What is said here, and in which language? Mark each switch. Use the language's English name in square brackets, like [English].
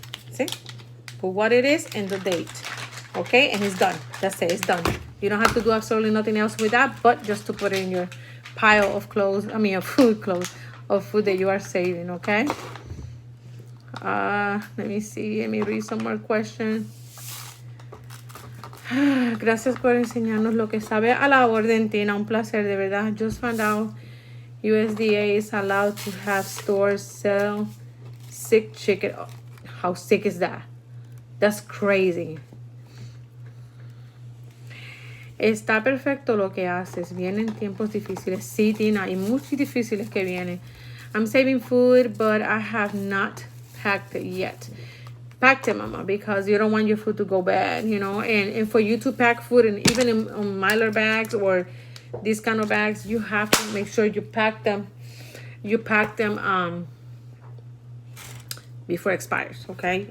[English] See? Put what it is and the date. Okay, and it's done. That's it, it's done. You don't have to do absolutely nothing else with that, but just to put it in your pile of clothes, of food that you are saving, okay? Let me see, let me read some more questions. [Spanish] Gracias por enseñarnos lo que sabe a la orden, Tina. Un placer, de verdad. [English] Just found out USDA is allowed to have stores sell sick chicken. How sick is that? That's crazy. [Spanish] Está perfecto lo que haces. Vienen tiempos difíciles. Sí, Tina, y muy difíciles que vienen. [English] I'm saving food, but I have not packed it yet. Packed it, Mama, because you don't want your food to go bad, And for you to pack food, and even in Mylar bags or these kind of bags, you have to make sure you pack them. You pack them before it expires, okay?